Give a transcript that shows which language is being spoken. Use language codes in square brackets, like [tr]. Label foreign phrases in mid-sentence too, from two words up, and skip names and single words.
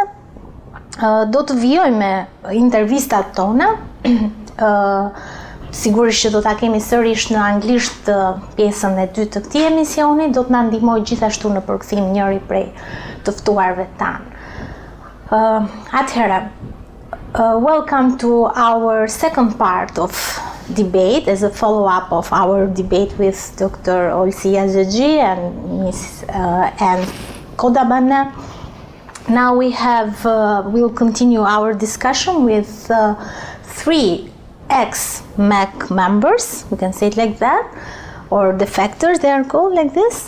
[sq] Do të vijoj me intervistat tona. Sigurisht që do ta kemi sërish në anglisht pjesën e dytë të këtij emisioni, do të na ndihmoj gjithashtu në përkthim njëri prej të ftuarve tanë. Atëherë, [en] welcome to our second part of debate as a follow-up of our debate with Dr. Olsi Rajavi and Ms. and Kodabana. Now we'll continue our discussion with three ex-MKO members, we can say it like that, or defectors, they are called like this.